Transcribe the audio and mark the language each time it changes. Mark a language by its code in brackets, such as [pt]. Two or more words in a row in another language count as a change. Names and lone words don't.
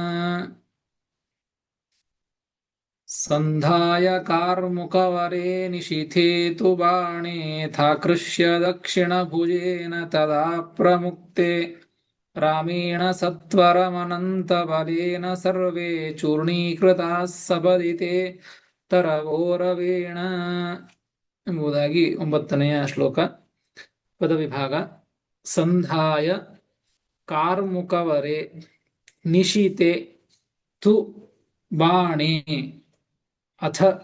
[sa] ಸಂಧಾಯ ಕಾರ್ಮುಕವರೇ ನಿಶಿಥೇ ತು ಬಾಣೇ ಥಾಕೃಷ್ಯ ದಕ್ಷಿಣ ಭುಜೇನ ತದಾ ಪ್ರಮುಕ್ತೆ ರಾಮೇಣ ಸತ್ವರಮನಂತ ಬಲೇನ ಸರ್ವೇ ಚೂರ್ಣೀಕೃತಾ ಸಪದಿತೆ ತರವೋರವೇಣ [kn] ಎಂಬುದಾಗಿ 9ನೆಯ ಶ್ಲೋಕ. ಪದವಿಭಾಗ. [sa] ಸಂಧಾಯ ಕಾರ್ಮುಕವರೇ ನಿಶಿತೆ ತು ಬಾಣೇ ಅಥ